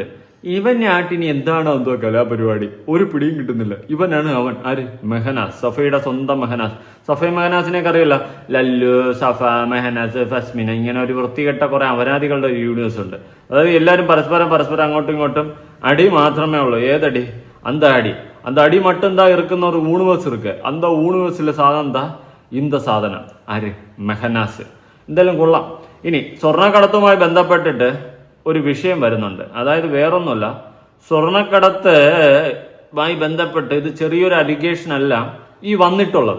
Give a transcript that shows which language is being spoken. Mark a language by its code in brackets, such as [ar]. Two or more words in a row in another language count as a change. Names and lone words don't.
[ml] ഇവനാട്ടിനി എന്താണോ എന്തോ കലാപരിപാടി, ഒരു പിടിയും കിട്ടുന്നില്ല. ഇവനാണ് അവൻ. ആര്? മെഹനാസ്, സഫയുടെ സ്വന്തം മെഹനാസ്. സഫ മെഹനാസിനെയൊക്കെ അറിയില്ല. ലല്ലു, സഫ, മെഹനാസ്, ഫസ്മിന, ഇങ്ങനെ ഒരു വൃത്തികെട്ട കുറെ അപരാധികളുടെ യൂണിവേഴ്സ് ഉണ്ട്. അതായത് എല്ലാവരും പരസ്പരം അങ്ങോട്ടും ഇങ്ങോട്ടും അടി മാത്രമേ ഉള്ളൂ. ഏതടി? [ta] அந்த அடி மட்டும்தான் இருக்குன்னு ஒரு யூனிவர்ஸ் இருக்கு. [ml] அந்த യൂണിവേഴ്സിലെ സാധനം എന്താ? இந்த സാധനം. ആര്? മെഹനാസ്. എന്തായാലും കൊള്ളാം. ഇനി സ്വർണ്ണക്കടത്തുമായി ബന്ധപ്പെട്ടിട്ട് ഒരു വിഷയം വരുന്നുണ്ട്. അതായത് വേറൊന്നുമല്ല, സ്വർണ്ണക്കടത്തുമായി ബന്ധപ്പെട്ട് ഇത് ചെറിയൊരു അലിഗേഷൻ അല്ല ഈ വന്നിട്ടുള്ളത്.